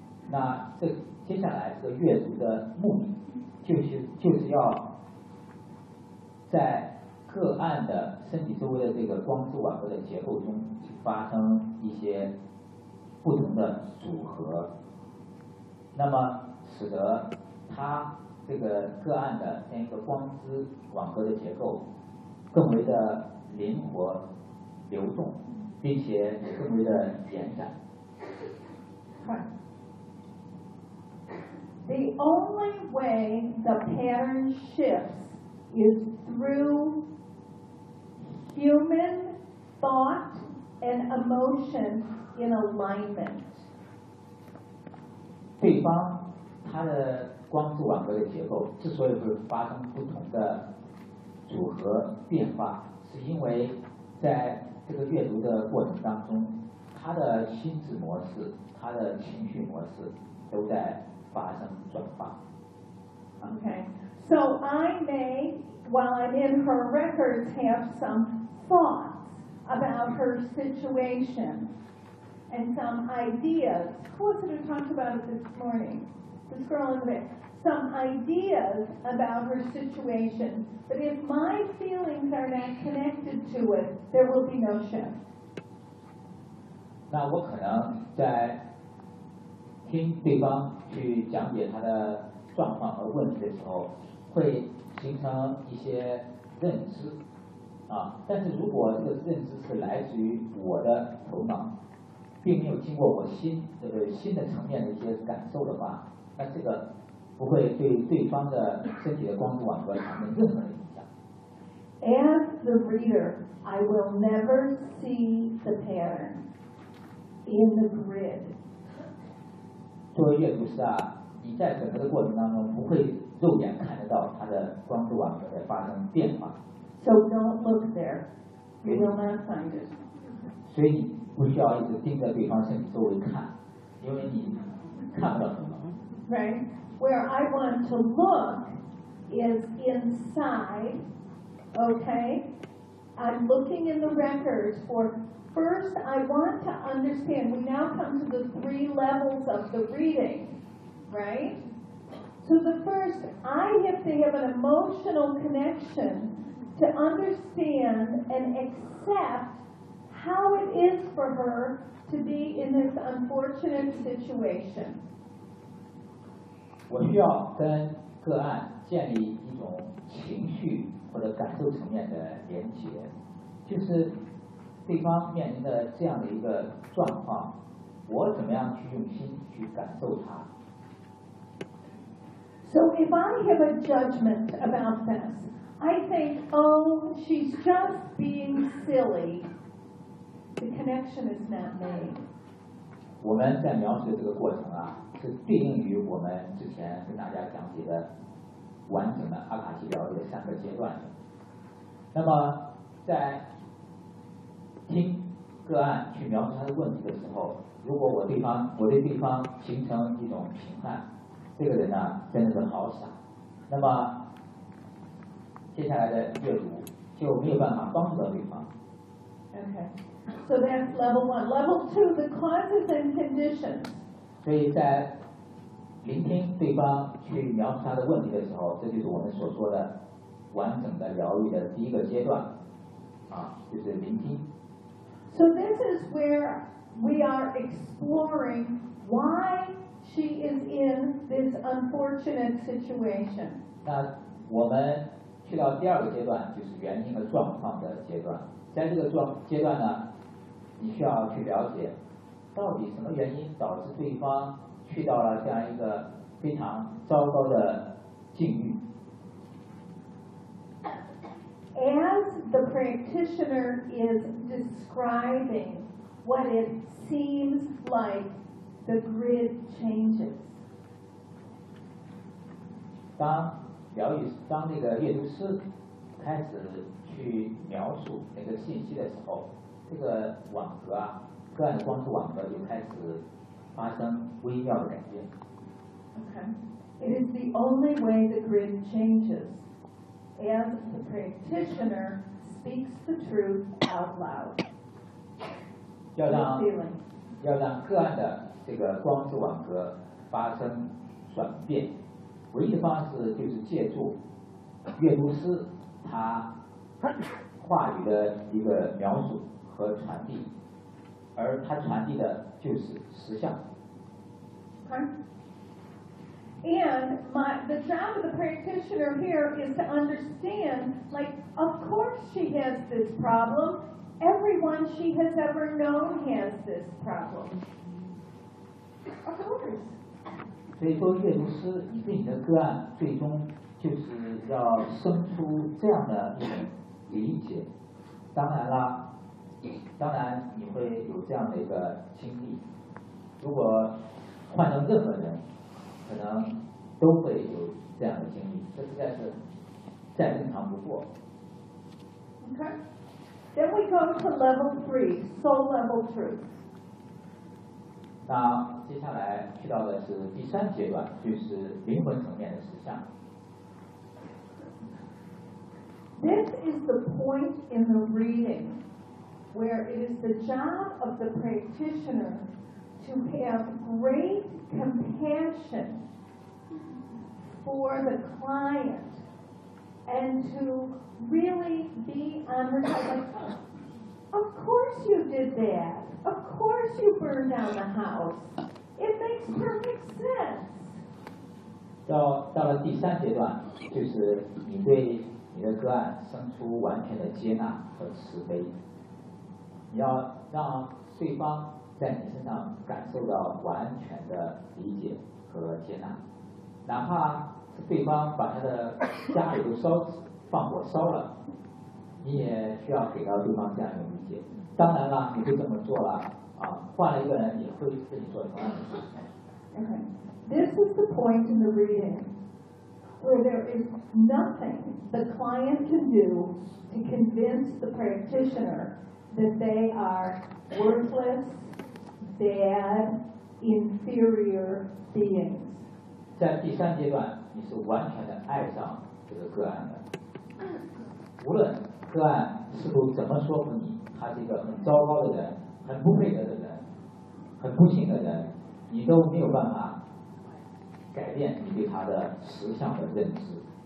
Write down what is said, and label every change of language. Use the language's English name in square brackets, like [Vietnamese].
[Chinese] 那这接下来这个阅读的目的就是要在个案的身体周围的这个光之网格的结构中发生一些不同的组合，那么使得他这个个案的那个光之网格的结构更为的灵活流动，并且更为的延展。 [English] The only way the pattern shifts is through human thought and emotion in alignment. [Chinese] 对方他的光柱网格的结构之所以会发生不同的组合变化，是因为在这个阅读的过程当中，他的心智模式、他的情绪模式都在发生转化。 [English] Okay, so I may, while I'm in her records, have some thoughts about her situation and some ideas. Who was it who talked about it this morning? This girl in the back. Some ideas about her situation. But if my feelings are not connected to it, there will be no shift. [Chinese] 那我可能在听对方去讲解他的状况和问题的时候会形成一些认知啊，但是如果这个认知是来自于我的头脑并没有经过我心这个心的层面的一些感受的话，那这个不会对对方的身体的光度网格产生任何的影响。 [English] As the reader I will never see the pattern in the grid。 [Chinese] 作为阅读师啊，你在整个的过程当中不会肉眼看得到它的光柱网格在发生变化。 [English] So don't look there, you will not find it. [Chinese] 所以你不需要一直盯着对方身体周围看，因为你看不到什么。 [English] Right, where I want to look is inside. Okay, I'm looking in the records for. First, I want to understand, we now come to the three levels of the reading, right? So the first, I have to have an emotional connection to understand and accept how it is for her to be in this unfortunate situation. [Chinese] 我需要跟个案建立一种情绪或者感受层面的连接，就是对方面临的这样的一个状况，我怎么样去用心去感受它。 [English] So if I have a judgment about this, I think, oh, she's just being silly. The connection is not made. [Chinese] 我们在描述这个过程啊，是对应于我们之前跟大家讲解的完整的阿卡西疗愈的三个阶段。那么在听个案去描述他的问题的时候，如果我对对方形成一种评判，这个人呢真的是好傻，那么接下来的阅读就没有办法帮助到对方。 [English] Okay, so that's level one. Level two, the causes and conditions. [Chinese] 所以在聆听对方去描述他的问题的时候，这就是我们所说的完整的疗愈的第一个阶段啊，就是聆听。 [English] So this is where we are exploring why she is in this unfortunate situation. [Chinese] 那我们去到第二个阶段，就是原因和状况的阶段。在这个阶段呢，你需要去了解到底什么原因导致对方去到了这样一个非常糟糕的境遇。 [English] As the practitioner is describing what it seems like the grid changes. [Chinese] 当疗愈，当那个阅读师开始去描述那个信息的时候，这个网格啊，个案的光束网格就开始发生微妙的改变。 [English] Okay. It is the only way the grid changes as the practitioner speaks the truth out loud. [Chinese] 要让个案的这个光束网格发生转变，唯一的方式就是借助阅读师他话语的一个描述和传递，而他传递的就是实相。 [English] And the job of the practitioner here is to understand, like, of course she has this problem. Everyone she has ever known has this problem. Of course. [Chinese] 所以说阅读师对你的个案最终就是要生出这样的一种理解。当然啦，当然你会有这样的一个经历。如果换成任何人，可能都会有这样的经历，这实在是再正常不过。 [English] Okay. Then we go to level three, soul level truth. [Chinese] 那接下来去到的是第三阶段，就是灵魂层面的实相。 [English] This is the point in the reading where it is the job of the practitioner to have great compassion for the client and to really be on her side. Of course you did that. Of course you burned down the house. It makes perfect sense. [Chinese] 到了第三阶段，就是你对你的个案生出完全的接纳和慈悲，你要让对方在你身上感受到完全的理解和接纳，哪怕对方把他的家里都烧放火烧了，你也需要给到对方这样一个理解。当然了，你会这么做了啊，换了一个人也会自己做同样的事情。 [English] Okay. This is the point in the reading. Where there is nothing the client can do to convince the practitioner that they are worthless, bad, inferior beings. [Chinese] 在第三阶段，你是完全的爱上这个个案的。无论个案试图怎么说服你，他是一个很糟糕的人，很不配合的人，很不幸的人，你都没有办法改变你对他的实相的认知。